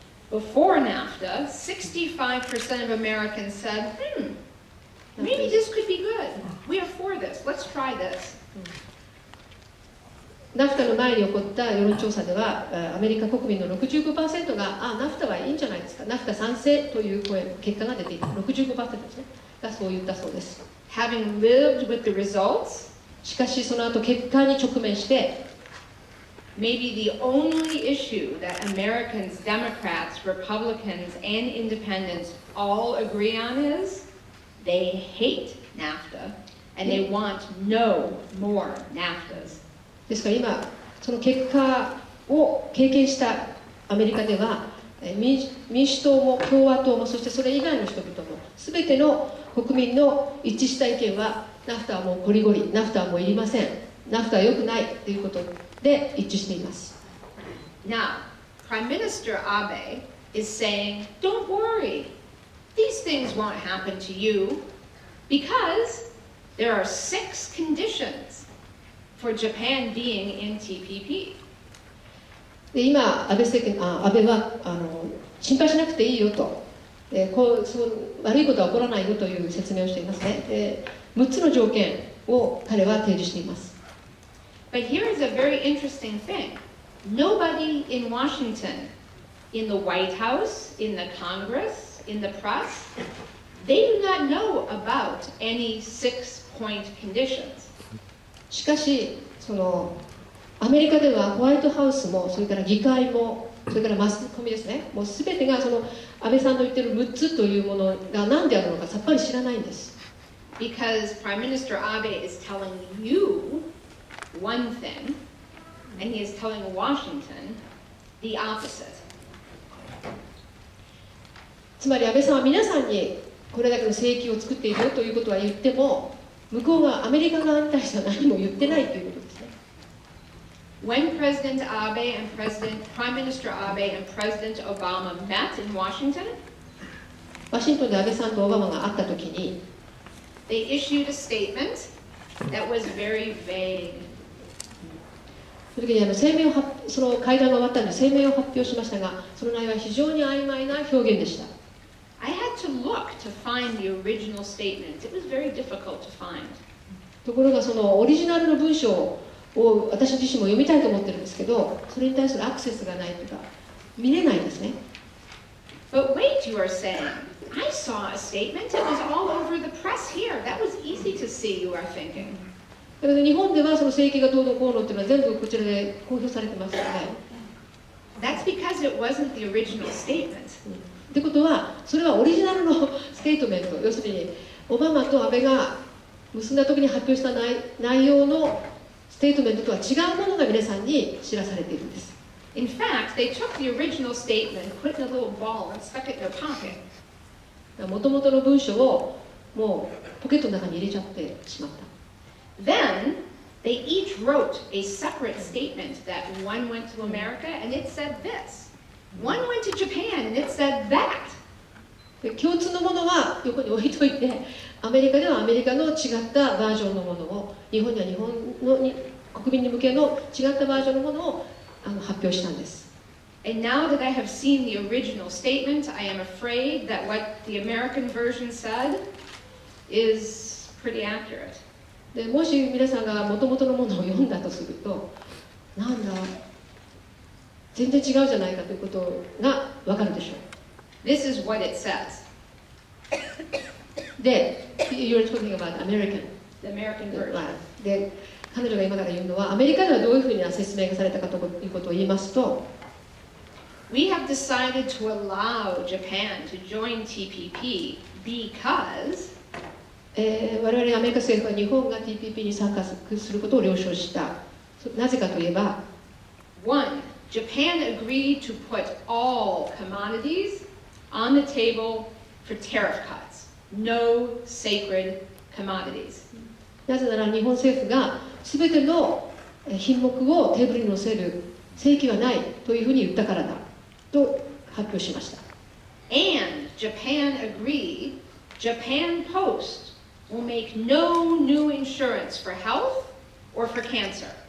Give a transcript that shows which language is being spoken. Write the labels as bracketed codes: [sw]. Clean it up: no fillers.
[en] Before NAFTA, 65% of Americans said, maybe this could be good. We are for this. Let's try this. [ja] ナフタの前に起こった世論調査ではアメリカ国民の 65% がナフタはいいんじゃないですかナフタ賛成という結果が出ていた 65% ですねがそう言ったそうです。 [en] Having lived with the results, [ja] しかしその後結果に直面して [en] maybe the only issue that Americans, Democrats, Republicans, and Independents all agree on is they hate NAFTA and they want no more NAFTAs. [ja] ですから今その結果を経験したアメリカでは民主党も共和党も、そしてそれ以外の人々も、すべての国民の一致した意見は、ナフタはもうこりごり、ナフタはもういりません、ナフタは良くないということで一致しています。 [en] Now, Prime Minister Abe is saying, don't worry, these things won't happen to you because there are 6 conditions for Japan being in TPP. [ja] で今、安倍は心配しなくていいよと、悪いことは起こらないよという説明をしていますね。 6つの条件を彼は提示しています。 [en] But here is a very interesting thing. Nobody in Washington, in the White House, in the Congress, in the press, they do not know about any 6-point conditions. [ja] しかし、アメリカではホワイトハウスも、それから議会も、それからマスコミですね、もうすべてが安倍さんの言っている6つというものが何であるのかさっぱり知らないんです。 [en] Because Prime Minister Abe is telling you one thing, and he is telling Washington the opposite. [ja] つまり安倍さんは皆さんにこれだけの聖域を作っているよということは言っても、向こうはアメリカ側に対しては何も言ってないということですね。 [en] When President Abe and Prime Minister Abe and President Obama met in Washington, [ja] ワシントンで安倍さんとオバマが会ったときに、 [en] they issued a statement that was very vague. [ja] その時にその会談が終わったので声明を発表しましたが、その内容は非常に曖昧な表現でした。 [en] I had to look to find the original statement. It was very difficult to find. [ja] ところがそのオリジナルの文章を私自身も読みたいと思ってるんですけど、それに対するアクセスがないというか見れないんですね。 [en] But wait, you are saying, I saw a statement. It was all over the press here. That was easy to see, you are thinking. [ja] だけど日本ではその聖域がどうのこうのっていうのは全部こちらで公表されてますよね。 [en] That's because it wasn't the original statement. [ja] ってことは、それはオリジナルのステートメント、要するにオバマと安倍が結んだ時に発表した内容のステートメントとは違うものが皆さんに知らされているんです。 [en] In fact, they took the original statement, put it in a little ball, and stuck it in their pocket. [ja] もともとの文章をもうポケットの中に入れちゃってしまった。 [en] Then they each wrote a separate statement that one went to America and it said this. One went to Japan and it said that. [ja] で共通のものは横に置いといて、アメリカではアメリカの違ったバージョンのものを、日本には日本の国民に向けの違ったバージョンのものを発表したんです。 [en] And now that I have seen the original statement, I am afraid that what the American version said is pretty accurate. [ja] でもし皆さんが元々のものを読んだとすると、なんだ、全然違うじゃないかということがわかるでしょう。 [en] This is what it says. で、You're talking about American. The American version. [ja] で、彼女が今から言うのは、アメリカではどういうふうな説明がされたかということを言いますと、 [en] We have decided to allow Japan to join TPP because [ja] 我々アメリカ政府は日本が TPP に参加することを了承した。なぜかといえば、 [en] 1. Japan agreed to put all commodities on the table for tariff cuts. No sacred commodities. なぜなら日本政府がすべての品目をテーブルに載せる正規はないというふうに言ったからだと発表しました。 And Japan agreed Japan Post will make no new insurance for health or for cancer.